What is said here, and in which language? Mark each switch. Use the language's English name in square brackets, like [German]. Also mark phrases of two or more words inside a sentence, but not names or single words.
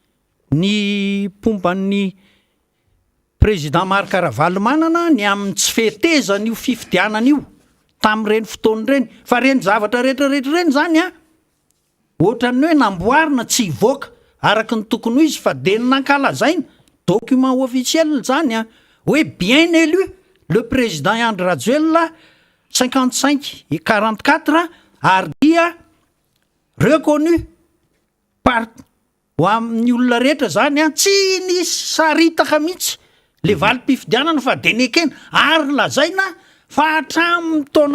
[Malagasy] ny pomban'ny président Marc Ravalomanana ny amin'ny tsy fetezana io fifidianana io tamin'ireny fotoana ireny fa reny zavatra rehetrarehetra reny zany a ohatran'ny hoe namboarina tsy hivoaka araka ny tokony ho izy fa de nankalazaina [French] document officiel [Malagasy] zany a hoe [French] bien élu le président [Malagasy] Andry Rajoelina 55 et 44 ary dia [French] reconnu par [Malagasy] ho amin'ny olona rehetra zany a tsy nisy saritaka mihitsy le valim-pifidianana fa de nekena ary lazaina fa hatramin'ny taona